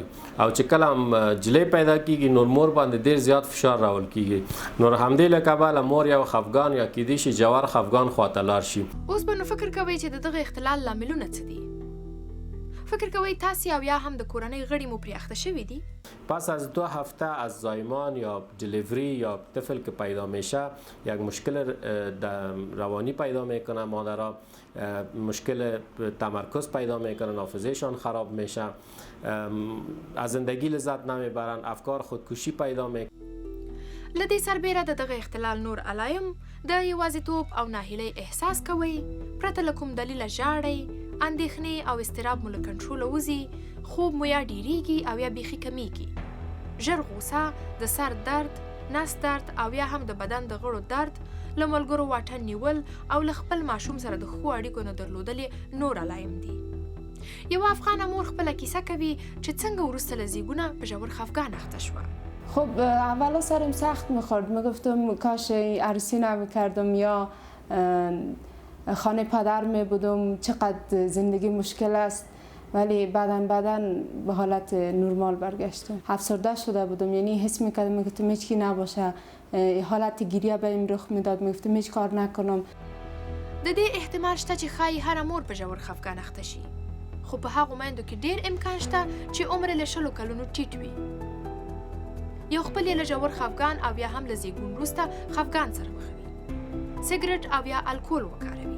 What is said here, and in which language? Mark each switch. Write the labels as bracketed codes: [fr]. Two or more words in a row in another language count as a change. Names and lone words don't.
[ps] او چې کله جلۍ پیدا کیږي نور مور باندې ډېر زیات فشار راول کیږي. نور همدې له کبله مور یو خفګان یا کیدای شي ژور خفګان خواته لاړ شي. اوس به نو فکر کوئ چې د دغه اختلال لاملونه څه دي؟ فکر کوئ تاسې او یا هم د کورنۍ غړي مو پرې اخته شوي دي؟ [fa] پس از 2 هفته از زایمان یا دلیوری یا طفل که پیدا میشه یک مشکل روانی پیدا میکنه، مادرها مشکل تمرکز پیدا میکنن، حافظهشان خراب میشه، از زندگی لذت نمیبرن، افکار خودکشی پیدا میکنن. [ps] له دې سربیره د دغه اختلال نور علایم د یوازیتوب او ناهیلۍ احساس کوئ، پرته له کوم دلیله ژاړئ، اندېښنې او اضطراب مو له کنټروله وځي، خوب مو یا ډیریږي او یا بیخي کمیږي، ژر غوسه، د سر درد، نس درد او یا هم د بدن د غړو درد، له ملګرو واټن نیول او له خپل ماشوم سره د ښو اړیکو نه درلودل نور علایم دي. یوه افغانه مور خپله کیسه کوي چې څنګه وروسته له زیږونه په ژور خفګان اخته شوه. [fa] خب اولا سرم سخت میخورد، میگفتم کاش عروسی نمیکردم یا خانه پدر میبودم، چقدر زندگی مشکل است. ولی بعداً به حالت نرمال برگشتم. افسرده شده بودم، یعنی حس میکردم میگفتم هیچ کی نباشه، حالت گریه بهم رخ میداد، میگفتم هیچ کار نکنم. [ps] د دې احتمال شته چې ښایي هره مور په ژور خفګان اخته شي، خو په هغو میندو کې ډېر امکان شته چې عمر له 20 کلونو ټیټ وي. یو خپل یې له ژور خفګان او یا هم له زیږون وروسته خفګان سره مخ وي، سګرټ او یا الکول وکاروي،